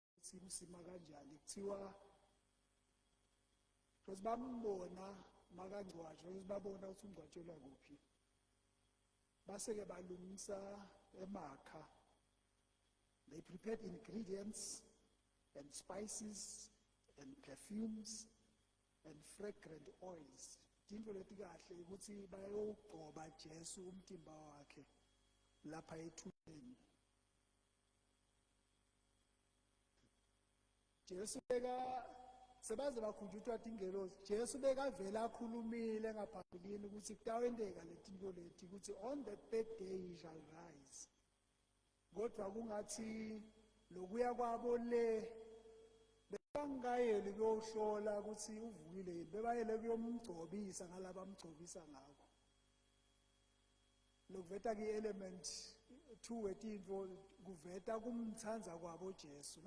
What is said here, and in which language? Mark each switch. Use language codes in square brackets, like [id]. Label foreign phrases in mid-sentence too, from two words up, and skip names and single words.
[ss] simsima kanjani kuthiwa because bambona makangcwatshwa because babona ukuthi ungcwatshelwa kuphi base-ke balungisa emakha. [en] They prepared ingredients and spices and perfumes and fragrant oils. [ss] Into leti kahle ukuthi bayogcoba Jesu umtimba wakhe lapha ethuneni. Jesu sebaze bakhunjutshwa ingelosi. Jesu bekavela akhulumile ngaphambilini ukuthi kutawendeka letinto leti ukuthi [en] on the third day he shall rise. [ss] Kodwa kungathi lokuya kwabo le bangayeli kuyohlola ukuthi uvukile yini bebayele kuyomgcobisa ngalaba amgcobisa ngako. Lokuveta ke-element 2 wetinto kuveta kumthanza kwabo Jesu.